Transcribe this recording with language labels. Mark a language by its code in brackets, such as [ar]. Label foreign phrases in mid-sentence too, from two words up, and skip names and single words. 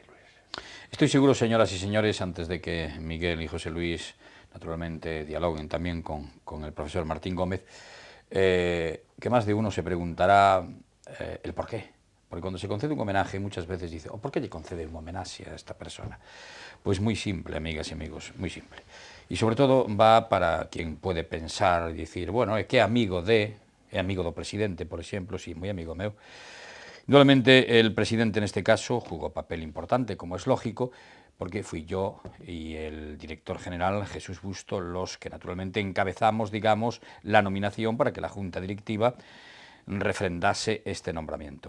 [es] Estoy seguro, señoras y señores, antes de que Miguel y José Luis naturalmente dialoguen también con el profesor Martín Gómez, que más de uno se preguntará el por qué. Porque cuando se concede un homenaje muchas veces dice, ¿por qué le concede un homenaje a esta persona? Pues muy simple, amigas y amigos, muy simple. Y sobre todo va para quien puede pensar y decir, bueno, [gl] é que é amigo do presidente, por exemplo, sí, moi amigo meu. [es] Indudablemente el presidente en este caso jugó papel importante, como es lógico, porque fui yo y el director general Jesús Busto los que naturalmente encabezamos, digamos, la nominación para que la Junta Directiva refrendase este nombramiento.